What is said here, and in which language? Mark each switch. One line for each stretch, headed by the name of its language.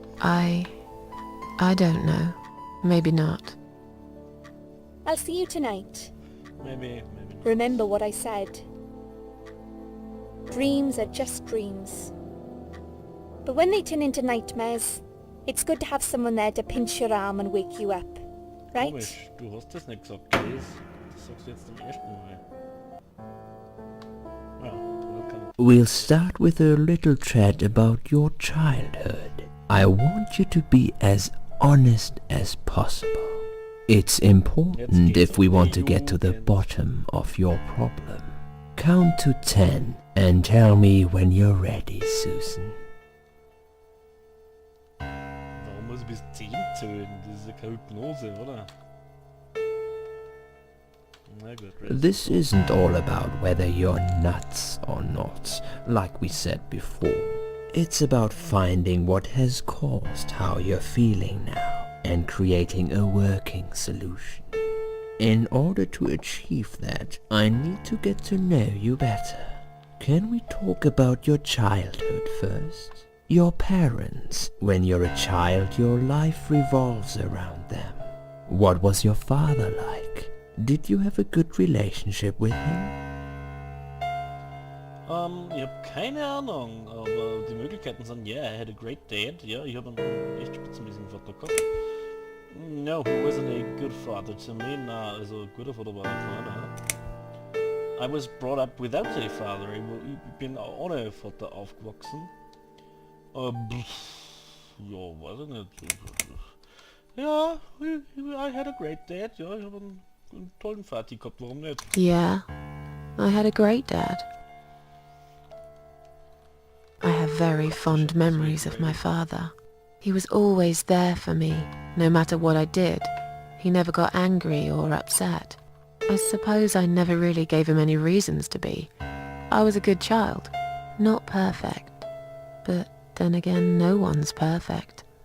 English: I don't know. Maybe not. I'll see you tonight. Maybe not. Remember what I said. Dreams are just dreams. But when they turn into nightmares, it's good to have someone there to pinch your arm and wake you up. Right?
German: Komisch, du hast das nicht gesagt, Liz. Das sagst du jetzt zum ersten Mal. Ja,
English: We'll start with a little chat about your childhood. I want you to be as honest as possible. It's important if we want to get to the bottom of your problem. Count to 10 and tell me when you're ready, Susan.
German: Warum muss ich bis 10 zählen? Das ist ja keine Hypnose, oder? Na gut,
English: This isn't all about whether you're nuts or not, like we said before. It's about finding what has caused how you're feeling now and creating a working solution. In order to achieve that, I need to get to know you better. Can we talk about your childhood first? Your parents. When you're a child, your life revolves around them. What was your father like? Did you have a good relationship with him?
German: Ich habe keine Ahnung, aber die Möglichkeiten sind,
English: yeah, I had a great dad,
German: ja, ich habe einen echt spitzenmäßigen Vater gehabt.
English: No, he wasn't a good father to me,
German: na, also guter Vater war er keiner.
English: I was brought up without a father,
German: ich bin ohne Vater aufgewachsen. Ja, weiß ich nicht. Ja,
English: I had a great dad,
German: ja, ich habe einen tollen Vati gehabt, warum nicht?
English: Yeah, I had a great dad. I have very fond memories of my father. He was always there for me, no matter what I did. He never got angry or upset. I suppose I never really gave him any reasons to be. I was a good child. Not perfect. But then again, no one's perfect.